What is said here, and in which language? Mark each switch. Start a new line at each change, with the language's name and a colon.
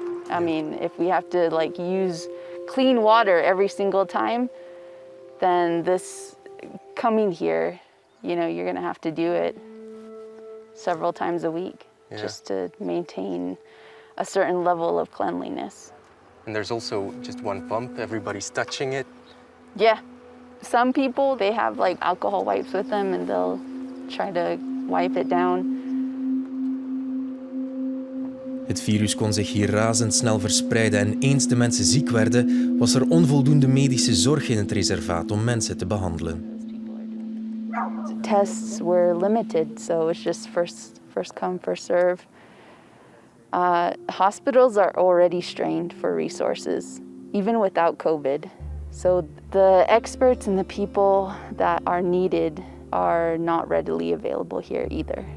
English: I mean, if we have to use clean water every single time, then this coming here, you're gonna have to do it several times a week just to maintain a certain level of cleanliness. And there's also just one pump, everybody's touching it. Yeah, some people, they have alcohol wipes with them and they'll try to wipe it down.
Dutch: Het virus kon zich hier razendsnel verspreiden en eens de mensen ziek werden, was er onvoldoende medische zorg in het reservaat om mensen te behandelen.
English: Tests were limited, so it's just first come, first serve. Hospitals are already strained for resources, even without COVID. So the experts and the people that are needed are not readily available here either.